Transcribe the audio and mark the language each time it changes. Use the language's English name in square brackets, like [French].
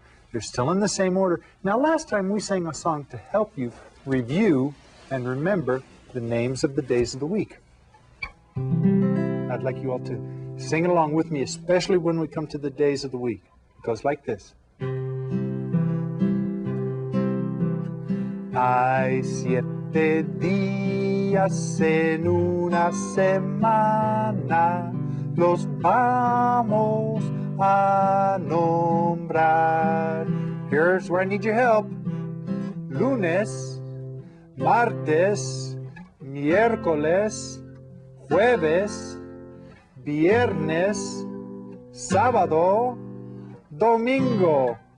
[English] They're still in the same order. Now, last time we sang a song to help you review and remember the names of the days of the week. I'd like you all to sing along with me, especially when we come to the days of the week. It goes like this. [Spanish] Hay 7 días en una semana, los vamos a nombrar. [English] Here's where I need your help. [Spanish] Lunes, martes, miércoles, jueves, viernes, sábado, domingo.